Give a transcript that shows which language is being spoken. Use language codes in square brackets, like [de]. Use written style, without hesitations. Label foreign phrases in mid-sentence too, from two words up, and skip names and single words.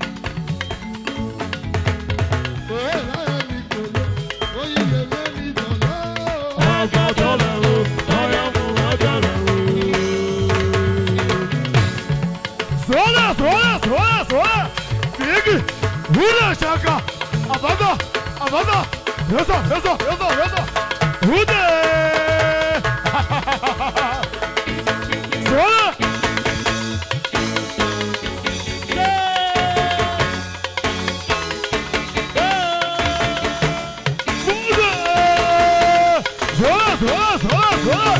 [yo] Ọjọ́ tọ́lẹ̀ o, ọyọ́ mú ọjọ́ rẹ̀ o. Sola, sola, sola, sola. Biggie. Ude Shaka. Abaza. Abaza. Yesa, yesa, yesa, yesa. Ude. Sola. Ude. Sola, sola, sola, sola.